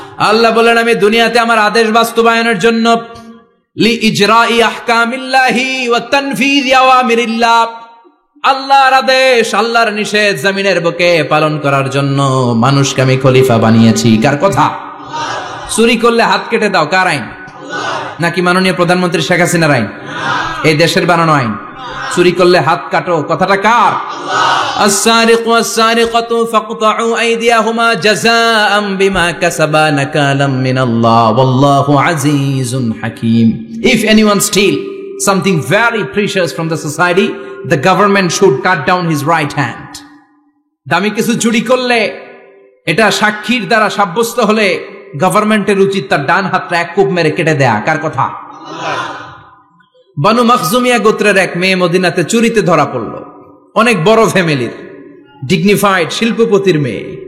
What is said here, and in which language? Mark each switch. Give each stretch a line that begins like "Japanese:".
Bangla: আল্লাহ বলেন আমি দুনিয়াতে আমার আদেশ বাস্তবায়নের জন্য,
Arabic: লি ইজরাই আহকামিল্লাহি ওয়া তানফিযি আওয়ামিরিল্লাহ,
Bangla: আল্লাহর আদেশ আল্লাহর নিষেধ জমিনের বুকে পালন করার জন্য মানুষকে আমি খলিফা বানিয়েছি। কার কথা? চুরি করলে হাত কেটে দাও, কার আইন? নাকি মাননীয় প্রধানমন্ত্রী শেখ হাসিনার আইন? এই দেশের বানানো আইন। চুরি করলে হাত কাটো, কথাটা কার?
Arabic: السارق والسارقة فاقطعوا أيديهما جزاء بما كسبا نكالا من الله والله عزيز حكيم.
English: If anyone steal something very precious from the society, the government should cut down his right hand.
Bangla: দামি কিছু চুরি করলে এটা সাক্ষীর দ্বারা সাব্যস্ত হলে গভর্নমেন্টের উচিত তার ডান হাতটা এক কোপ মেরে কেটে দেয়া। কার কথা? বানু মখজুমিয়া গোত্রের এক মেয়ে মদিনাতে চুরিতে ধরা পড়ল। অনেক বড় ফ্যামিলির, ডিগনিফাইড শিল্পপতির মেয়ে।